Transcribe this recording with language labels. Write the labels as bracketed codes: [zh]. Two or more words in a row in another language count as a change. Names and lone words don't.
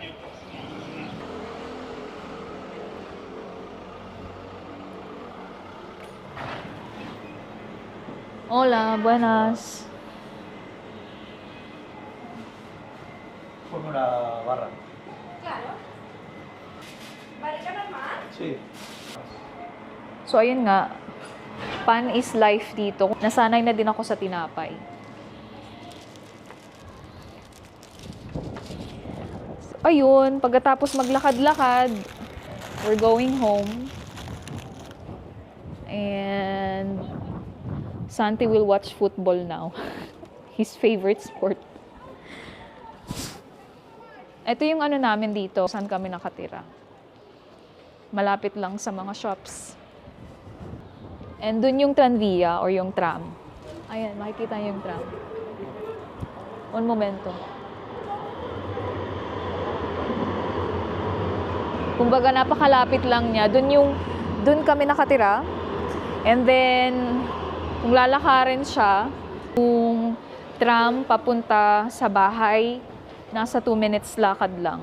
[es] Hola, buenas. Ponme una barra. Claro. ¿Barriga normal? Sí. [tl] So, ayun nga, [en] pan is life [tl] dito. Nasanay na din ako sa tinapay. So, ayun, pagkatapos maglakad-lakad, [en] we're going home. And Santi will watch football now. His favorite sport. [tl] Ito yung ano namin dito, saan kami nakatira. Malapit lang sa mga shops. And dun yung tranvia or yung tram. Ayan, makikita niyo yung tram. [es] Un momento. [tl] Kumbaga napakalapit lang niya. Dun kami nakatira. And then, kung lalakarin siya, kung tram papunta sa bahay, nasa 2 minutes lakad lang.